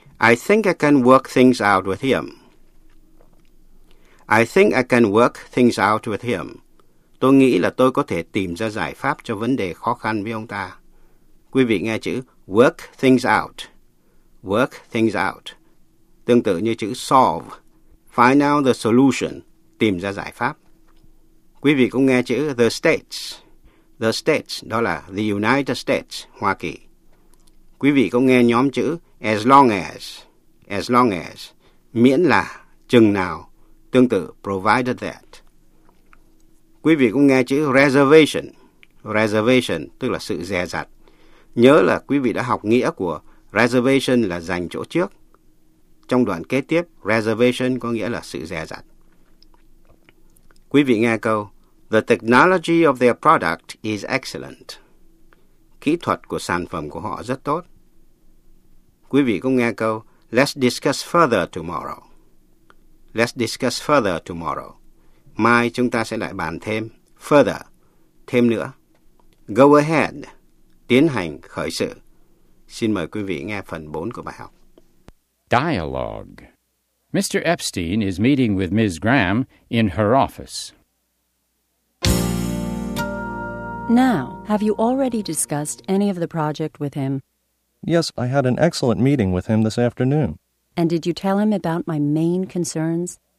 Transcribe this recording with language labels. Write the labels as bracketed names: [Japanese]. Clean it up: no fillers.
[English] I think I can work things out with him. I think I can work things out with him. [Vietnamese] Tôi nghĩ là tôi có thể tìm ra giải pháp cho vấn đề khó khăn với ông ta. Quý vị nghe chữ [English] work things out. Work things out. [Vietnamese] Tương tự như chữ solve. [English] Find out the solution. [Vietnamese] Tìm ra giải pháp. Quý vị cũng nghe chữ [English] the states. The states, [Vietnamese] đó là the United States, Hoa Kỳ. Quý vị có nghe nhóm chữ [English] as long as, [Vietnamese] miễn là, chừng nào, tương tự [English] provided that. [Vietnamese] Quý vị cũng nghe chữ reservation, reservation tức là sự dè dặt. Nhớ là quý vị đã học nghĩa của reservation là dành chỗ trước. Trong đoạn kế tiếp, reservation có nghĩa là sự dè dặt. Quý vị nghe câu, [English] the technology of their product is excellent. [Vietnamese] Kỹ thuật của sản phẩm của họ rất tốt. Quý vị cũng nghe câu, [English] let's discuss further tomorrow. Let's discuss further tomorrow. [Vietnamese] Mai chúng ta sẽ lại bàn thêm, further, thêm nữa. [English] Go ahead, [Vietnamese] tiến hành, khởi sự. Xin mời quý vị nghe phần 4 của bài học. [English] Dialogue. Mr. Epstein is meeting with Ms. Graham in her office. Now, have you already discussed any of the project with him? Yes, I had an excellent meeting with him this afternoon. And did you tell him about my main concerns?